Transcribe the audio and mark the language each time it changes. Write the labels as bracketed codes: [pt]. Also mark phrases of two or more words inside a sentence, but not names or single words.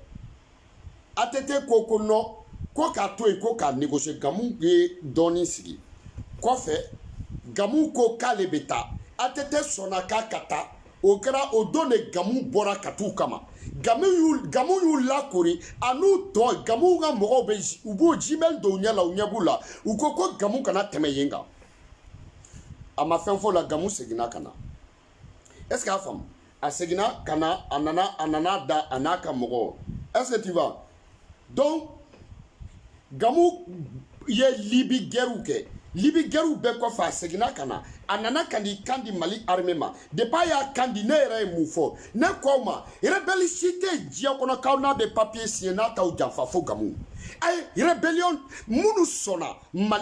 [bm] ATT ko ko non ko k'a to yen ko k'a négocier Gamou ye dɔɔnin sigi kɔfɛ Gamou ko k'ale bɛ taa ATT sɔnna k'a ka taa o kɛra o don de Gamou bɔra ka t'u kama Gamou y'u lakori a n'u tɔ Gamou ka mɔgɔw bɛ u b'o jimɛli dɔw ɲɛ la u ɲɛ b'u la u ko ko Gamou kana tɛmɛ yen kan a ma fɛn fɔ la Gamou seginna ka na [fr] est-ce que [bm] a faamu a seginna ka na a nana da a n'a ka mɔgɔw [fr] est-ce que tu vois donc [bm] Gamou ye Libi guerre kɛ Libi guerre bɛɛ kɔfɛ a seginna ka na a nana ka n'i kan di Mali armée ma depuis a y'a kan di ne yɛrɛ ye mun fɔ ne k'aw ma rebelle si tɛ diɲɛ kɔnɔ k'aw n'a bɛ [fr] papier signé [bm] n'a t'aw janfa fo Gamou ayi rébellion minnu sɔnna Mali